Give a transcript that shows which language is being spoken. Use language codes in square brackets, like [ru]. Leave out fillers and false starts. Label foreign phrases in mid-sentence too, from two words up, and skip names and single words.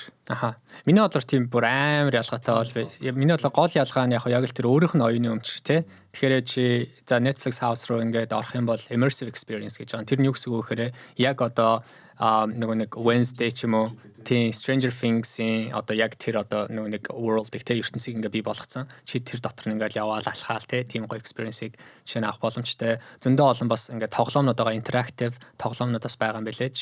[mn] Миний бодлоор тийм бүр амар ялгаатай бол миний бодлоор гол ялгаа нь яг л тэр өөрийнх нь оюуны өмч те. Тэгэхээр чи за Netflix house руу ингээд орох юм бол [en] immersive experience [mn] гэж байгаа. Тэр нь юу гэсэн үг вэ гэхээр яг одоо нөгөө нэг Wednesday ч юм уу тийм Stranger Things-ийн одоо яг тэр одоо нөгөө нэг world-ыг те ертөнцийг ингээ бий болгоцсон. Чи тэр дотор нь ингээл яваал алхаал те тийм гоё experience-ийг жишээ нь авах боломжтой. Зөндөө олон бас ингээ тоглоомнууд байгаа interactive тоглоомнууд бас байгаа юм билээ.